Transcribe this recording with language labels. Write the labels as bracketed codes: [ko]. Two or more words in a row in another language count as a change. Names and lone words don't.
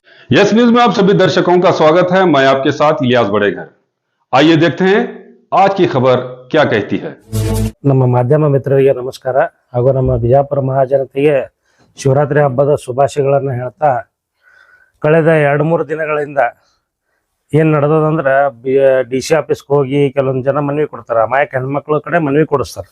[hi] यस न्यूज में आप सभी दर्शकों का स्वागत है। मैं आपके साथ इलियास बड़ेघर। आइए देखते हैं आज की खबर क्या कहती है। [kn] ನಮ್ಮ ಮಾಧ್ಯಮ ಮಿತ್ರರಿಗೆ ನಮಸ್ಕಾರ ಹಾಗೂ ನಮ್ಮ ಬಿಜಾಪುರ ಮಹಾಜನತೆಗೆ ಶಿವರಾತ್ರಿ ಹಬ್ಬದ ಶುಭಾಶಯಗಳನ್ನು ಹೇಳ್ತಾ ಕಳೆದ 2-3 ದಿನಗಳಿಂದ ಏನು ನಡೆದದಂದ್ರೆ DC ಆಫೀಸ್ಗೆ ಹೋಗಿ ಕೆಲವೊಂದು ಜನ ಮನವಿ ಕೊಡ್ತಾರೆ, ಅಮಾಯಕ ಹೆಣ್ಮಕ್ಳ ಕಡೆ ಮನವಿ ಕೊಡಿಸ್ತಾರೆ.